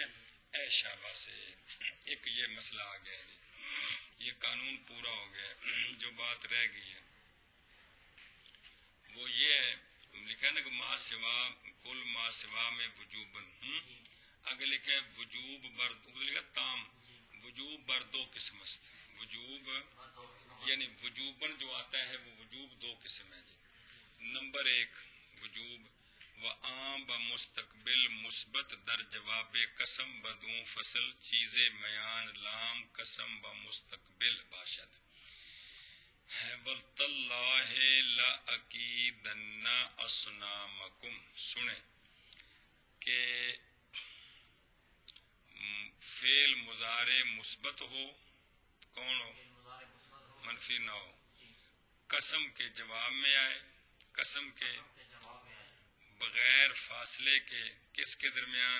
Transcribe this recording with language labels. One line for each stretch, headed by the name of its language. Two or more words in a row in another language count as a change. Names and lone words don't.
Urdu: اے شاباش سے ایک یہ مسئلہ آ گیا ہے، یہ قانون پورا ہو گیا ہے۔ جو بات رہ گئی ہے وہ یہ ہے، لکھا نا کہ ما سوا، کل ما سوا میں وجوباً، اگر لکھا ہے وجوب بر، لکھا تام،
Persian: وجوب بر دو قسم است،
Urdu: وجوب یعنی وجوباً جو آتا ہے وہ وجوب دو قسم ہے جی۔
Persian: نمبر 1 وجوب و عام و مستقبل مثبت در جواب قسم بدون فصل چیز میان لام قسم و مستقبل باشد ہے
Arabic: واللہ لأکیدن اصنامکم،
Urdu: سنیں کہ فعل مضارع مثبت ہو، کون ہو؟ منفی نہ ہو، قسم کے جواب میں آئے، قسم کے بغیر فاصلے کے، کس کے درمیان؟